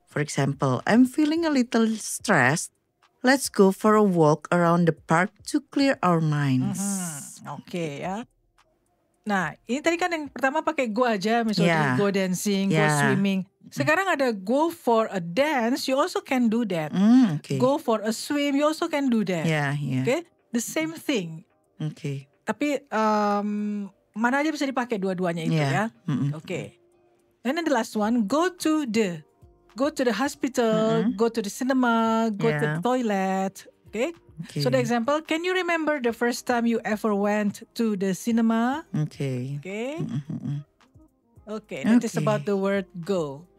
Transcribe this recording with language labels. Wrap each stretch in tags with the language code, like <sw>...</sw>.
<en>For example, I'm feeling a little stressed. Let's go for a walk around the park to clear our minds.</en> <id>Okay ya. Nah, ini tadi kan yang pertama pakai go aja, misalnya</id> <en>go dancing, go swimming.</en> <id>Sekarang ada</id> <en>go for a dance, you also can do that. Go for a swim, you also can do that. Okay, the same thing. Okay.</en> <id>Tapi mana aja bisa dipakai dua-duanya itu ya.</id> <en>Okay. And then the last one, go to the hospital, go to the cinema, go to the toilet, Okay? Okay. So the example, can you remember the first time you ever went to the cinema? Okay. Okay. Okay, that is about the word go.</en>